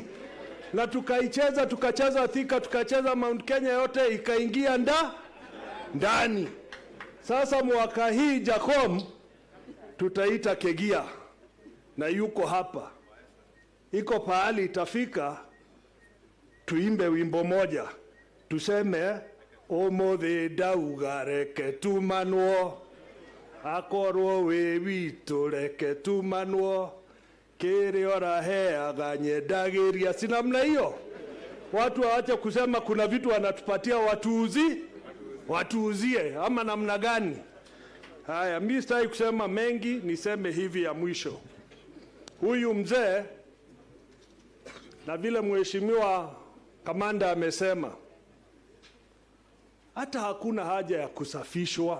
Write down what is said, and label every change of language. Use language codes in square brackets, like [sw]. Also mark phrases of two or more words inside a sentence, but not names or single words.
[sw] Na tukacheza Thika, tukacheza Mount Kenya, yote ikaingia ndani. Sasa mwaka hii Jacom tutaita Kegia na yuko hapa. Iko pahali itafika tuimbe wimbo moja. [ki] Tuseme omothe ndauga reke tumanwo, akorwo we witũ reke tumanwo, kĩrĩa ũraheaga nyendagiria. [sw] Si namna hiyo? Watu waache kusema kuna vitu wanatupatia watuuzie ama namna gani? Haya, mimi sitaki kusema mengi, niseme hivi ya mwisho. Huyu mzee, na vile Mheshimiwa Kamanda amesema, hata hakuna haja ya kusafishwa.